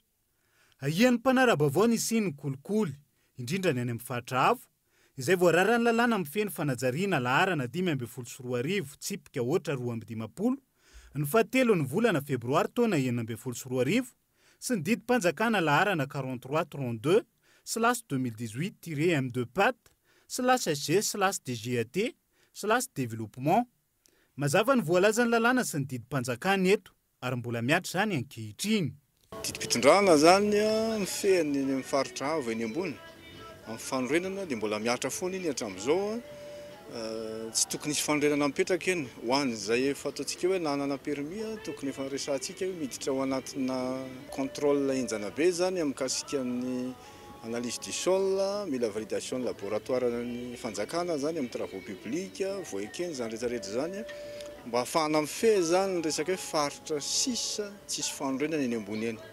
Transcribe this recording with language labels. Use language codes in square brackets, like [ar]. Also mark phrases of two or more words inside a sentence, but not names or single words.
[mg] Ahian'ny mpanara-baovao ny siny kolikoly indrindra ny any amin'ny fahatra avo izay voararany lalàna amin'ny feno fanajariana laharana 524 tsipika ohatra 220 ny fahatelo ny volana febroary taona 2024 sy ny didim-panjakana laharana 4332 slash 2018-M2 pat slash SG slash DGAT slash développement. Mazava ny voalaza ny lalàna sy ny didim-panjakana eto ary mbola miatra zany ankehitriny. Didim-pitrondrana zany mifehany amin'ny faritra avo eny ambony amin'ny fanorenana dia mbola miatra foana iny hatramin'izao tsy tokony isy fanorenana mipetraka eny ho an'izay fataontsika hoe nanana permis tokony efa resantsika hoe miditra ao anatina contrôle enjana be zany amin'ny kasikan'ny [fr] analyse du sol, [mg] mila [fr] validation laboratoire [mg] ny fanjakana zany amin'ny [fr] travaux publics [mg] voekeny zany rehetrarehetra zany mba ahafahana mifehy zany ny resaka hoe faritra sisa tsisy fanorenana eny ambony eny.